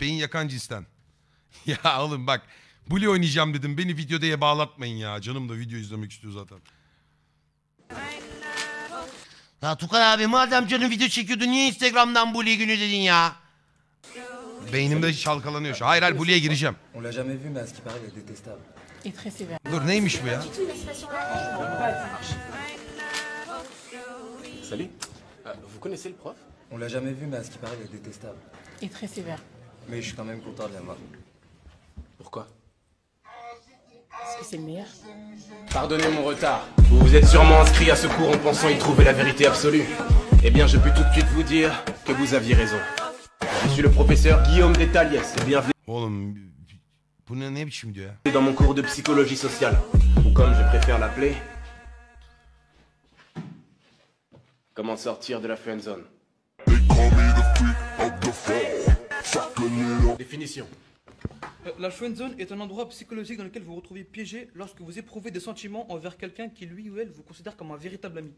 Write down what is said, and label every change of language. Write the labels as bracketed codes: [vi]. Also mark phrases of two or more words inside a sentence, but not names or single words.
[tr] Beyin yakan cinsten. Ya oğlum bak. Bully oynayacağım dedim. Beni video diye bağlatmayın ya. Canım da video izlemek istiyor zaten. Ya Tukan abi madem canın video çekiyordu niye Instagram'dan Bully günü dedin ya? Beynimde çalkalanıyor şu. Hayır hayır Bully'e gireceğim. [fr] On l'a jamais vu mais à ce qui paraît il est détestable. Et très sévère. [tr] Dur neymiş bu ya? [fr] Salut. Vous connaissez le prof? On l'a jamais vu mais à ce qui paraît il est détestable. Et très sévère. Mais je suis quand même content de l'avoir. Pourquoi? Parce que c'est le meilleur. Pardonnez mon retard. Vous vous êtes sûrement inscrit à ce cours en pensant y trouver la vérité absolue. Eh bien, je peux tout de suite vous dire que vous aviez raison. Je suis le professeur Guillaume Détaliès et bienvenue [tr] Oğlum bu ne biçim diyor ya? [fr] dans mon cours de psychologie sociale. Ou comme je préfère l'appeler... Comment sortir de la friendzone. Définition. La friendzone est un endroit psychologique dans lequel vous vous retrouvez piégé lorsque vous éprouvez des sentiments envers quelqu'un qui lui ou elle vous considère comme un véritable ami.